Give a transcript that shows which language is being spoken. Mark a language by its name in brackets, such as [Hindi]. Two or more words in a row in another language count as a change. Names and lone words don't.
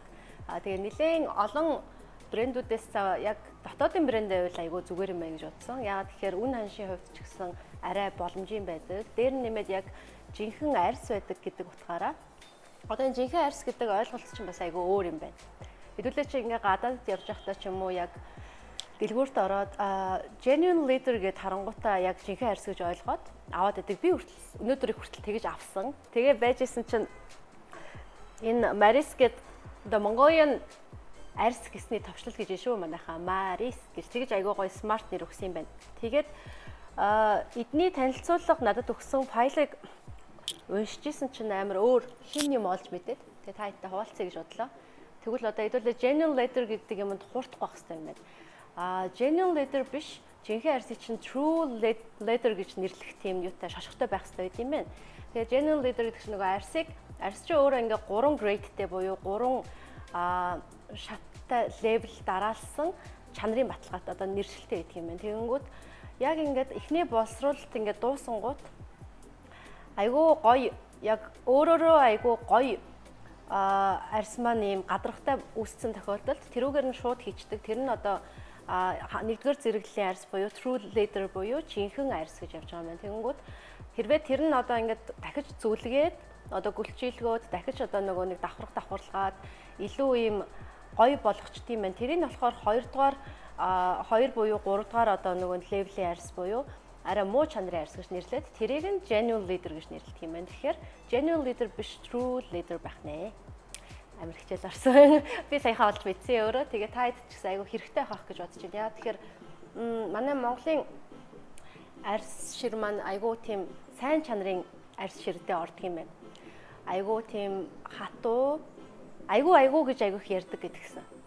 [Mongolian] Тэгээ нэлээд олон брэндүүдээс яг дотоодын брэндээ байвал айгүй зүгээр юм байна гэж бодсон. Яагаад тэгэхээр үн ханшийн хувьд ч гэсэн арай боломжийн байдаг. Дээр нь нэмээд яг жинхэнэ арьс байдаг гэдэг утгаараа одоо энэ жинхэнэ арьс гэдэг ойлголт чинь бас айгүй өөр юм байна. Хэдүүлээ чи ингээ гадаадд явж байхдаа ч юм уу яг дэлгүүрт ороод [English] genuine leather [Mongolian] гэд харангуйтаа яг жинхэнэ арьс гэж ойлгоод аваад идэг. Би өнөөдөр их хүртэл тэгэж авсан. Тэгээ байжсэн чинь энэ Maris гэд одоо Mongolian арьс гэсний товчлол гэж шүү манайхаа Maris гэж тэгэж айгүй гоё смарт нэр өгсөн юм байна. Тэгээд эдний танилцуулга надад өгсөн файлыг уншижсэн чинь амар өөр хин юм олж мэдээд тэгээ та хэдтэй хуваалцъя гэж бодлоо. Тэгвэл одоо хэдүүлээ [English] genuine leather [Mongolian] гэдэг юмд хуурдах байх хэрэгтэй юм байна. [English] Genuine leather [Mongolian] биш, жинхэнэ арьсыг чинь [English] true leather [Mongolian] гэж нэрлэх тийм юутай шошготой байх хэрэгтэй юм байна. Тэгээ [English] genuine leather [Mongolian] гэдэг чинь нөгөө арьс чинь өөрөө ингээ 3 gradeтэй буюу 3 шаттай левел дараалсан чанарын баталгаатай одоо нэршилтэй байдаг юм байна. Тэгэнгүүт яг ингээд эхний боловсруулалт ингээд дуусангууд айгүй гоё яг өөрөөрөө айгүй гоё арьс маань ийм гадрахтай үүссэн тохиолдолд тэрүүгээр нь шууд хийчдэг. Тэр нь одоо нэгдүгээр зэрэглэлийн арьс буюу [English] true leather [Mongolian] буюу жинхэнэ арьс гэж явж байгаа юм байна. Тэгэнгүүт хэрвээ тэр нь одоо ингээд дахиж зүлгээд одоо гүлчилгөөд дахиж одоо нөгөө нэг давхаргалгаад илүү ийм гоё болгочт юм байна. Тэрийг нь болохоор 2 буюу 3 дугаар одоо нөгөө левелийн арьс буюу арай муу чанарын арьс гэж нэрлээд тэрийг нь [English] genuine leather [Mongolian] гэж нэрлэдэг юм байна. Тэгэхээр [English] genuine leather [Mongolian] биш [English] true leather [Mongolian] байх нэ. Амар хичээл орсон. Би саяхан олж мэдсэн өөрөө. Тэгээ та хэд ч гэсэн айгүй хэрэгтэй байх гэж бодож байна. Яа тэгэхээр манай Монголын арьс шир маань айгүй тийм сайн чанарын арьс ширдээ ордог юм байна. Айгүй тийм хатуу айгүй гэж айгүй их ярьдаг гэдгсэн.